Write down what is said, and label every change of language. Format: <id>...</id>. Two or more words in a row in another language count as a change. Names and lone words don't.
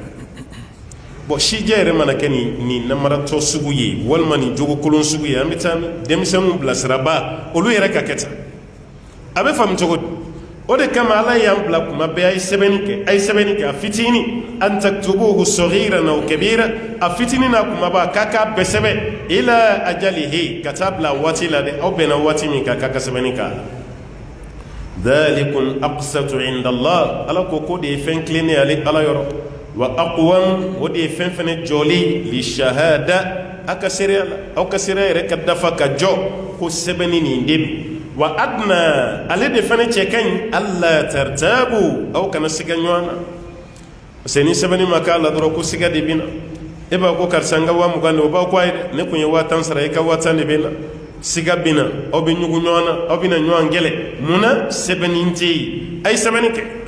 <bm>bon sijɛ yɛrɛ mana kɛ nin namaratɔ sugu ye walima nin jogokolon sugu ye an bɛ taa denmisɛnninw bilasiraba olu yɛrɛ ka kɛ tan a bɛ faamu cogo di o de kama ala y'an bila kuma bɛɛ a ye sɛbɛnni kɛ a fitinin</bm> <ar>أن تكتبوه صغيرا أو كبيرا</ar> <bm>a fitinin n'a kumaba k'a k'a bɛɛ sɛbɛn</bm> <ar>إلى أجله</ar> <bm>ka taa bila waati la dɛ aw bɛnna waati min kan k'a ka sɛbɛnni k'a la</bm> <ar>ذلكم أقسط عند الله</ar> <bm>ala ko de ye fɛn tilennen ale ala yɔrɔ</bm> <ar>وأقوم</ar> <bm>o de ye fɛn fɛnɛ jɔli</bm> <ar>للشهادة</ar> <bm>aw ka seereya la aw ka seereya yɛrɛ ka dafa ka jɔ ko sɛbɛnni nin de don</bm> <ar>وأدنى</ar> <bm>ale de fana cɛ ka ɲi</bm> <ar>ألا ترتابوا</ar> <bm>aw kana siga ɲɔgɔn na</bm> <fr>parce que</fr> <bm>ni sɛbɛnni ma k'a la dɔrɔn ko siga de bɛ na e b'a ko karisa n ka 20,000 de o b'a ko ayi dɛ ne kun ye 10,000 sara e ka 10,000 de bɛ na siga bɛ na aw bɛ ɲugu ɲɔgɔn na aw bɛ na ɲɔgɔn kɛlɛ munna sɛbɛnni tɛ yen a ye sɛbɛnni kɛ</bm>